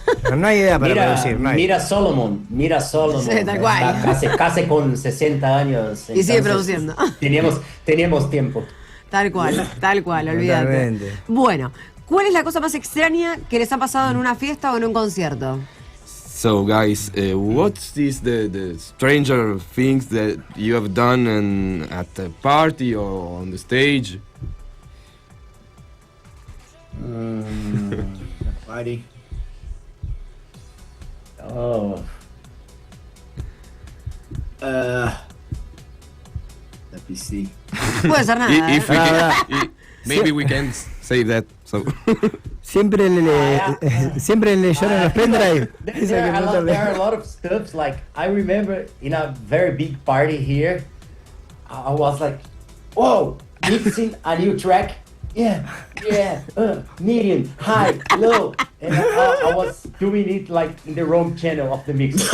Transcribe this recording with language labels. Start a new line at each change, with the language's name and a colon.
Spanish: Pero no hay idea para producir, no hay. Mira Solomon. Sí, tal cual. Está casi con 60 años. Y sigue entonces produciendo. Teníamos tiempo. Tal cual, olvídate. Totalmente. Bueno, ¿cuál es la cosa más extraña que les ha pasado en una fiesta o en un concierto?
English: So guys, what's the stranger things that you have done at a party or on the stage? Party. Oh. Let me see.
Spanish: Puede ser nada.
English: If we can, maybe we can save that. So
Spanish: Siempre siempre le lloran los pendrive.
English: There are a lot of stuff. Like I remember in a very big party here, I was like, "Whoa, mixing a new track." Yeah, medium, high, low, and I was doing it like in the wrong channel of the mix.